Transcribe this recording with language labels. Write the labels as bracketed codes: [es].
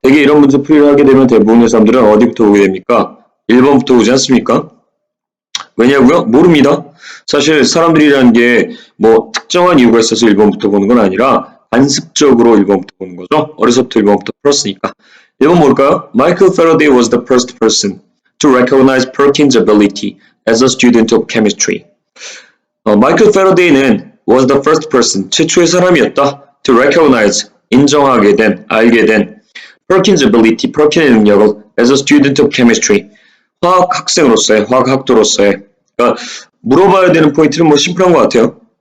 [ko] 대개 이런 문제 풀이를 하게 되면 대부분의 사람들은 어디부터 오게 됩니까? 1번부터 오지 않습니까? 왜냐고요? 모릅니다. 사실 사람들이라는 게 뭐 특정한 이유가 있어서 1번부터 보는 건 아니라 관습적으로 1번부터 보는 거죠. 어려서부터 1번부터 풀었으니까. 1번 뭘까요? [en] Michael Faraday was the first person to recognize Perkins' ability as a student of chemistry. [ko] 마이클 페러데이는 [en] was the first person, [ko] 최초의 사람이었다. [en] to recognize, [ko] 인정하게 된, 알게 된 [en] Perkins' ability, [ko] 퍼킨의 능력을 [en] as a student of chemistry, [ko] 화학 학생으로서의, 화학 학도로서의. 그러니까 물어봐야 되는 포인트는 뭐 심플한 것 같아요.